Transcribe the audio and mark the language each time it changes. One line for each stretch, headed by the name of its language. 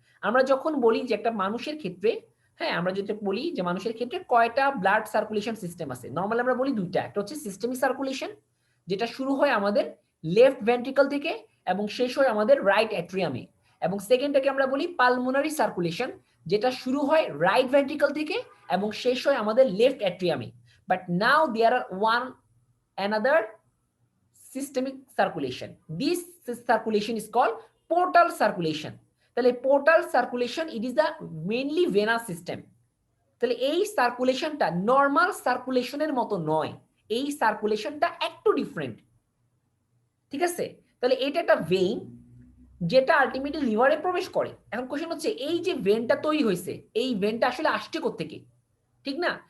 Bangla: আমরা যখন বলি যে একটা মানুষের ক্ষেত্রে, হ্যাঁ আমরা যেটা বলি যে মানুষের ক্ষেত্রে কয়টা ব্লাড সার্কুলেশন সিস্টেম আছে, নর্মালি আমরা বলি দুইটা, একটা হচ্ছে সিস্টেমিক সার্কুলেশন, যেটা শুরু হয় আমাদের লেফট ভেন্ট্রিকল থেকে এবং শেষ হয় আমাদের রাইট অ্যাট্রিয়ামে, এবং সেকেন্ডটাকে আমরা বলি পালমোনারি সার্কুলেশন, যেটা শুরু হয় রাইট ভেন্ট্রিকল থেকে এবং শেষ হয় আমাদের left অ্যাট্রিয়ামে।
English: But now there are one another systemic circulation. This circulation is called portal circulation.
Bangla: তাহলে
English: portal circulation it is the mainly venous system.
Bangla: তাহলে এই সার্কুলেশনটা নর্মাল সার্কুলেশনের মতো নয়, এই সার্কুলেশনটা একটু ডিফারেন্ট, ঠিক আছে? তাহলে এটা একটা ভেইন যেটা আলটিমেটলি লিভারে প্রবেশ করে। এখন কোশ্চেন হচ্ছে এই যে ভেনটা তৈরি হয়েছে, এই ভেনটা আসলে আসছে কোত্থেকে, ঠিক না?